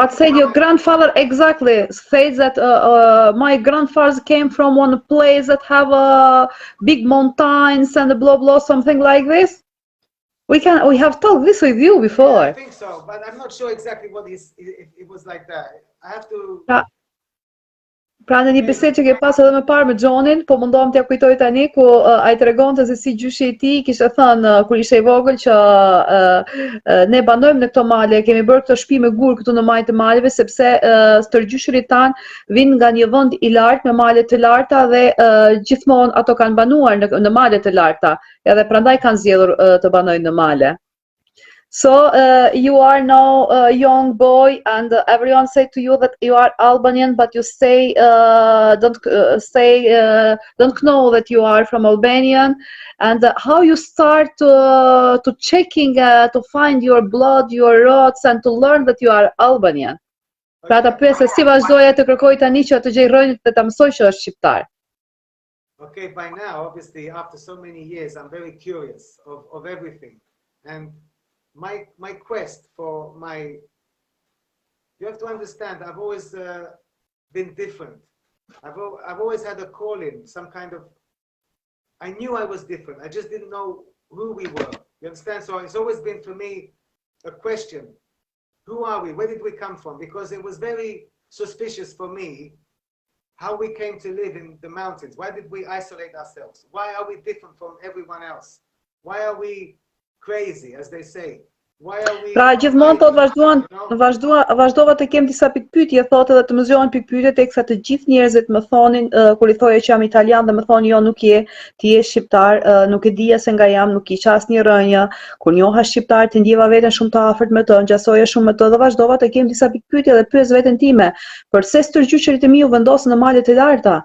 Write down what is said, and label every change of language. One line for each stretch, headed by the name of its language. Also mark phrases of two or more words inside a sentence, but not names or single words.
English: what said your grandfather exactly? Says that my grandfathers came from one place that have big mountains and blah blah something like this. We have talked this with you before. Yeah, I think so, but I'm not sure exactly what if it was like that. I have to.
Albanian: Pra në një bisedë që ke pas edhe më parë me Johnin, po mundohem t'ja kujtoj tani ku ai tregonte se si gjyshi i tij kishte thënë kur ishte i vogël që ne banojmë në këto male, kemi bërë këto shtëpi me gur këtu në majtë të maleve sepse stërgjyshurit tan vinë nga një vend i lartë me male të larta dhe gjithmonë ato kanë banuar në male të larta, edhe prandaj kanë zgjedhur të banojnë në male.
English: So you are now a young boy, and everyone say to you that you are Albanian, but you say don't know that you are from Albanian, and how you start to checking to find your blood, your roots, and to learn that you are Albanian.
Albanian: Pra ta pyes se si vazhdoja të kërkoj tani që të gjej rrënjët dhe ta mësoj që është shqiptar.
English: Okay, by now, obviously, after so many years, I'm very curious of everything, and my quest for you have to understand, I've always been different. I've always had a calling, some kind of, I knew I was different. I just didn't know who we were. You understand? So it's always been for me a question. Who are we? Where did we come from? Because it was very suspicious for me how we came to live in the mountains. Why did we isolate ourselves? Why are we different from everyone else? Why are we crazy, as they say?
Albanian: Pra gjithmonë thot vazhdova të kem disa pikpyetje, thotë edhe të më zgjohen pikpyetje teksa të gjithë njerëzit më thonin kur I thoja që jam italian dhe më thonë jo nuk je, ti je shqiptar, nuk e dija se nga jam, nuk kisha asnjë rrënjë, kur njoha shqiptar të ndjeva veten shumë të afërt me të, ngjasoja shumë me të dhe vazhdova të kem disa pikpyetje dhe pyes veten time, përse stërgjyqërit e mi u vendosën në malet e larta?